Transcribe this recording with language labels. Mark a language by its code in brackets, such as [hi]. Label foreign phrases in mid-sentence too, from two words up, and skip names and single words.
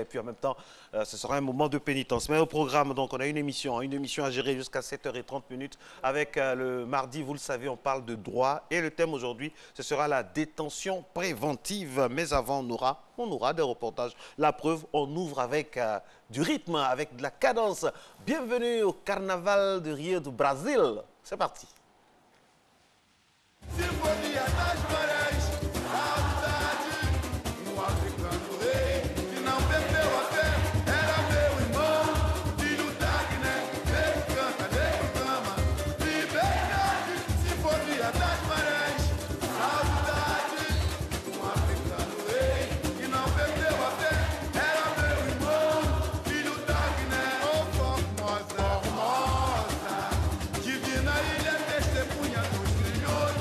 [fr] Et puis en même temps, ce sera un moment de pénitence. Mais au programme, donc, on a une émission à gérer jusqu'à 7h30 avec le mardi, vous le savez, on parle de droit. Et le thème aujourd'hui, ce sera la détention préventive. Mais avant, on aura des reportages. La preuve, on ouvre avec du rythme, avec de la cadence. Bienvenue au Carnaval de Rio do Brasil. C'est parti. [pt] Sinfonia das marés, saudade, africano rei que não perdeu a fé, era meu irmão, filho da Guiné, negro canta, negro clama, liberdade, sinfonia das marés, saudade, africano rei que não perdeu a fé, era meu irmão, filho da Guiné, oh Formosa, Formosa, divina ilha testemunha dos trilhões.